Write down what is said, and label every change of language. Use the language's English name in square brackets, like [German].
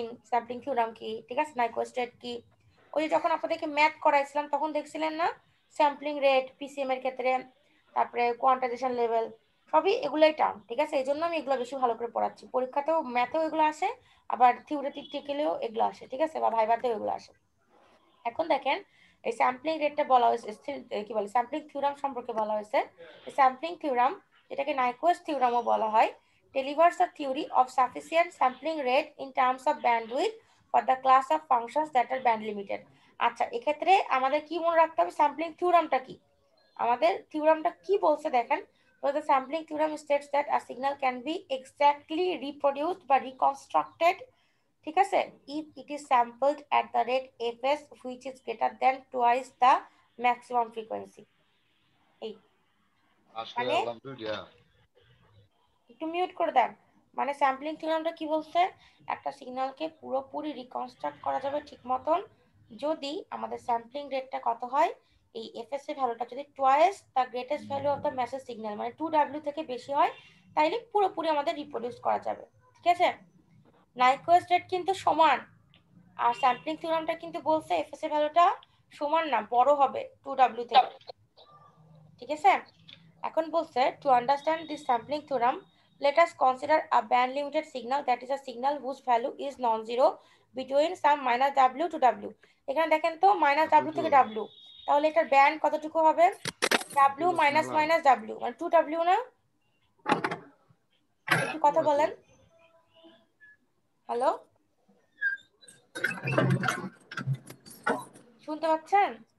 [Bangla] Sampling theorem কি, ঠিক আছে, Nyquist rate কি, ওই যখন আপনাদেরকে ম্যাথ করাইছিলাম তখন দেখছিলেন না, স্যাম্পলিং রেট পিসিএম এর ক্ষেত্রে, তারপরে কোয়ান্টাইজেশন লেভেল, সবই এগুলোই টার্ম, ঠিক আছে। এই জন্য আমি এগুলো বেশি ভালো করে পড়াচ্ছি, পরীক্ষাতেও ম্যাথেও এগুলো আসে, আবার থিওরিটিক্যালিও এগুলো আসে, ঠিক আছে, বা ভাইভাতেও এগুলো আসে। এখন দেখেন এই স্যাম্পলিং রেটটা বলা হয়েছে, কি বলে, স্যাম্পলিং থিওরাম সম্পর্কে বলা হয়েছে। স্যাম্পলিং থিওরাম, যেটাকে নাইকুয়েস্ট থিওরামও বলা হয়, [English] delivers a theory of sufficient sampling rate in terms of bandwidth for the class of functions that are band limited। [Bangla] আচ্ছা, এক্ষেত্রে আমাদের কি মনে রাখতে হবে, স্যাম্পলিং থিওরামটা কি, আমাদের থিওরামটা কি বলছে দেখেন। [English] So the sampling theorem states that a signal can be exactly reproduced বা reconstructed, [Bangla] ঠিক আছে, [English] if it is sampled at the rate fs which is greater than twice the maximum frequency। [Bangla] এই মানে একটু মিউট করে দেন, মানে স্যাম্পলিং থিওরামটা কি বলছে, একটা সিগন্যালকে পুরোপুরি রিকনস্ট্রাক্ট করা যাবে ঠিক মতন যদি আমাদের স্যাম্পলিং রেটটা কত হয়, এই এফএস এর ভ্যালুটা যদি [English] twice the greatest value of the message signal, [Bangla] মানে 2W থেকে বেশি হয়, তাইলে পুরোপুরি আমাদের রিপ্রোডিউস করা যাবে, ঠিক আছে। নাইকুয়েস্ট রেট কিন্তু সমান, আর স্যাম্পলিং থিওরামটা কিন্তু বলছে এফএস এর ভ্যালুটা সমান না, বড় হবে 2W থেকে, ঠিক আছে। এখন বলছে [English] To understand this sampling theorem let us consider a band limited signal, that is a signal whose value is non-zero between some minus w to w। [Bangla] এখানে দেখেন তো মাইনাস w থেকে w, তাহলে এটার ব্যান্ড কতটুকু হবে, w মাইনাস মাইনাস w, মানে 2w না, একটু কথা বলেন, হ্যালো, শুনতে পাচ্ছেন?